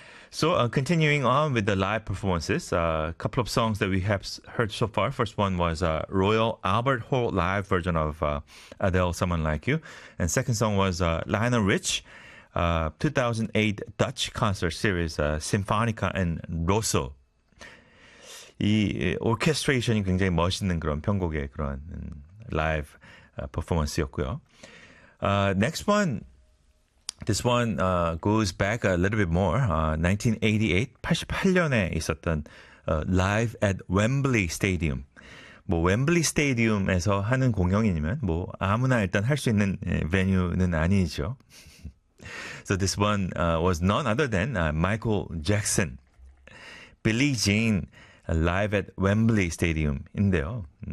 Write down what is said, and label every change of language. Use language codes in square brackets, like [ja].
[en] So continuing on with the live performances, a couple of songs that we have heard so far. First one was Royal Albert Hall live version of Adele, Someone Like You. And second song was Lionel Rich, 2008 Dutch Concert Series, Sinfonica and Rosso. [ko] 이 오케스트레이션이 굉장히 멋있는 그런 편곡의 그런 라이브 퍼포먼스였고요. [en] Next one. This one goes back a little bit more. [ko] 1988, 88년에 있었던 Live at Wembley Stadium. 뭐 웸블리 스테디움에서 하는 공연이면 뭐 아무나 일단 할수 있는 venue는 아니죠. [en] So this one was none other than Michael Jackson, Billie Jean, Live at Wembley Stadium인데요.